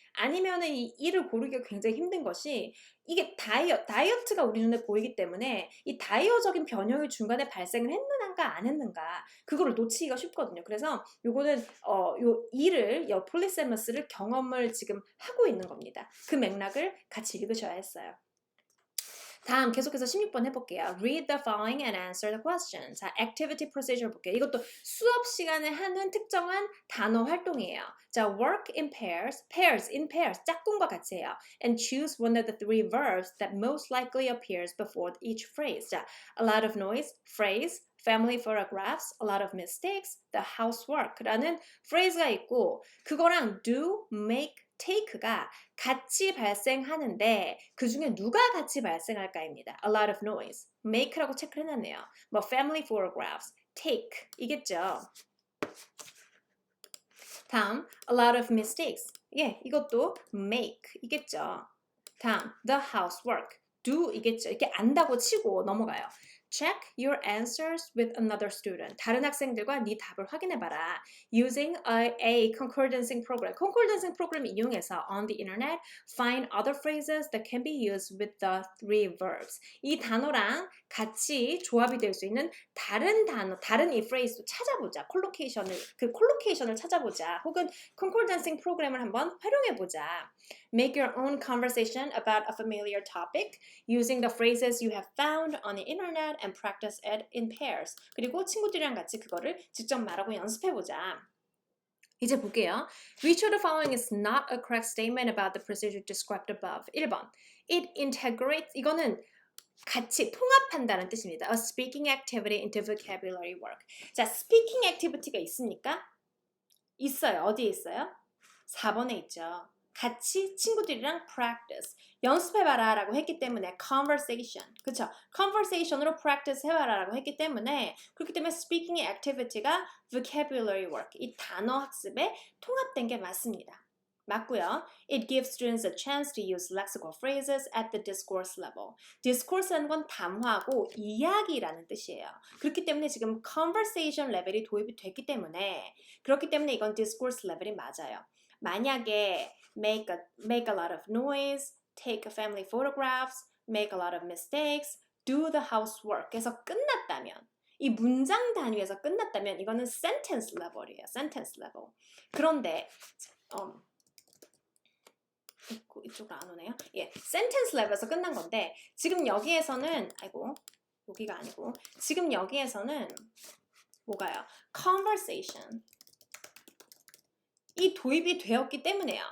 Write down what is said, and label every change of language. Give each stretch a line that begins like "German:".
Korean: 아니면은 이 이를 고르기가 굉장히 힘든 것이 이게 다이어트가 우리 눈에 보이기 때문에 이 다이어적인 변형이 중간에 발생을 했는가 안 했는가 그거를 놓치기가 쉽거든요. 그래서 요거는 요 이를 폴리세머스를 경험을 지금 하고 있는 겁니다. 그 맥락을 같이 읽으셔야 했어요. 다음 계속해서 16번 해볼게요.
English: Read the following and answer the question. 자, activity procedure 볼게요. 이것도 수업 시간에 하는 특정한 단어 활동이에요. 자, work in pairs, in pairs,
Korean: 짝꿍과 같이 해요.
English: And choose one of the three verbs that most likely appears before each phrase. 자, a lot of noise, phrase, family photographs, a lot of mistakes, the housework라는 phrase가 있고 그거랑 do, make, take가
Korean: 같이 발생하는데 그 중에 누가 같이 발생할까입니다.
English: A lot of noise.
Korean: make라고 체크를 해놨네요.
English: 뭐 family photographs, take
Korean: 이겠죠. 다음
English: a lot of mistakes.
Korean: 예, 이것도 make 이겠죠.
English: 다음 the housework, do
Korean: 이겠죠. 이렇게 안다고 치고 넘어가요.
English: Check your answers with another student.
Korean: 다른 학생들과 네 답을 확인해봐라.
English: Using a concordancing program. concordancing
Korean: 프로그램 이용해서
English: on the internet, find other phrases that can be used with the three verbs.
Korean: 이 단어랑 같이 조합이 될 수 있는 다른 단어, 다른 이 phrase도 찾아보자. 콜로케이션을 찾아보자. 혹은 concordancing 프로그램을 한번 활용해보자.
English: Make your own conversation about a familiar topic using the phrases you have found on the internet and practice it in pairs.
Korean: 그리고 친구들이랑 같이 그거를 직접 말하고 연습해보자. 이제 볼게요.
English: Which of the following is not a correct statement about the procedure described above? 1번. It integrates,
Korean: 이거는 같이 통합한다는 뜻입니다.
English: A speaking activity into vocabulary work.
Korean: 자, speaking activity가 있습니까? 있어요. 어디에 있어요? 4번에 있죠. 같이 친구들이랑 practice, 연습해봐라 라고 했기 때문에 conversation, 그쵸? conversation으로 practice 해봐라 라고 했기 때문에 그렇기 때문에 speaking activity가 vocabulary work, 이 단어 학습에 통합된 게 맞습니다. 맞고요.
English: It gives students a chance to use lexical phrases at the discourse level.
Korean: discourse라는 건 담화고 이야기라는 뜻이에요. 그렇기 때문에 지금 conversation 레벨이 도입이 됐기 때문에 그렇기 때문에 이건 discourse 레벨이 맞아요. 만약에
English: make a lot of noise, take family photographs, make a lot of mistakes, do the housework에서 끝났다면
Korean: 이 문장 단위에서 끝났다면 이거는
English: sentence level이에요. sentence level.
Korean: 그런데 이쪽으로 안 오네요. 예, sentence level에서 끝난 건데 지금 여기에서는 여기가 아니고 지금 여기에서는 뭐가요? conversation 이 도입이 되었기 때문에요.